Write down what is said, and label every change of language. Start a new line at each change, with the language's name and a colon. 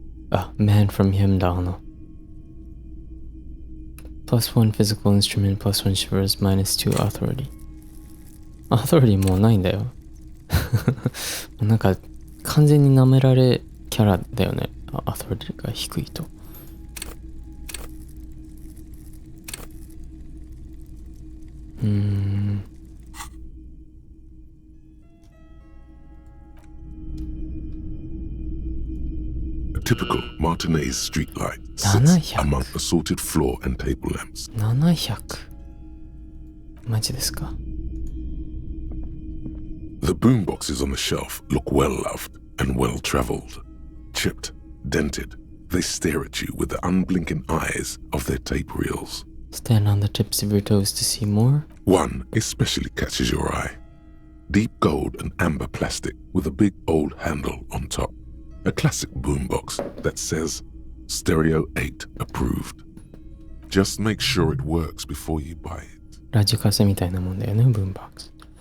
English: あ、Man from him だ、+1 physical instrument, +1 shivers, -2 authority.
Japanese: Authority もうないんだよ。なんか完全に舐められキャラだよね。 Authority が低いと。
English: A typical Martinez streetlight sits 700 among assorted floor and table lamps.
Japanese: 700。 マジですか。
English: The boomboxes on the shelf look well loved and well traveled. Chipped, dented, they stare at you with the unblinking eyes of their tape reels. Stand on the tips of your toes to see more. One especially catches your eye. Deep gold and amber plastic with a big old handle on top. A classic boombox that says Stereo 8 approved. Just make sure it works before you buy it.
Japanese: ラジカセみたいなもんだよね、ブームボックス。